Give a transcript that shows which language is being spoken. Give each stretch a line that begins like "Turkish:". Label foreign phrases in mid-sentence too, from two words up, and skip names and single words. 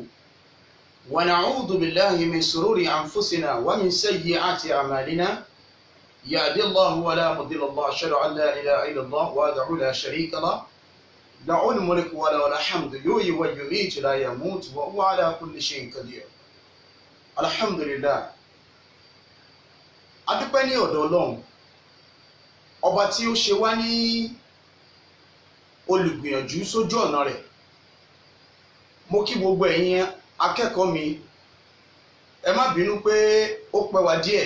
Arabic: ونعوذ بالله من شرور أنفسنا ومن سيئات أعمالنا يهدي الله ولا مضل له أشهد أن لا إله إلا الله وحده لا شريك له له الملك وله الحمد يحيي ويميت لا يموت وهو على كل شيء قدير الحمد لله
Yoruba: adúpẹ́ ní ọ̀dọ̀ Ọlọ́run ọba tí ó ṣe wá ní olùgbìyànjú sójú ọ̀nà rẹ̀. Mo kí gbogbo ẹ̀yin akẹ́kọ̀ọ́ mi, ẹ má bínú pé ó pẹ́ wá díẹ̀.